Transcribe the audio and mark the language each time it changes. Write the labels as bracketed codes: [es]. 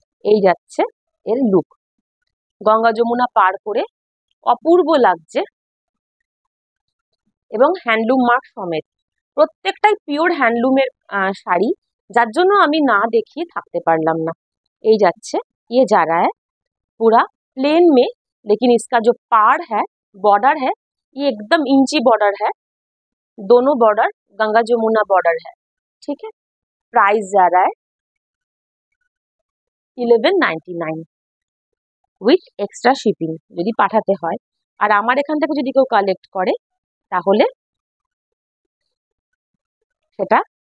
[bn] এই যাচ্ছে এর লুক, গঙ্গা যমুনা পার করে অপূর্ব লাগছে, এবং হ্যান্ডলুম মার্ক সমেত, প্রত্যেকটাই পিওর হ্যান্ডলুমের শাড়ি, যার জন্য আমি না দেখিয়ে থাকতে पारलाम ना। এই যাচ্ছে, [hi] ये जा रहा है पूरा प्लेन में, लेकिन इसका जो पाड़ है, बॉर्डर है, ये एकदम इंची बॉर्डर है, दोनों बॉर्डर गंगा जमुना बॉर्डर है। ठीक है, प्राइस जा रहा है 1199 [bn] উইথ এক্সট্রা শিপিং যদি পাঠাতে হয়। আর আমার এখান থেকে যদি কেউ কালেক্ট করে তাহলে সেটা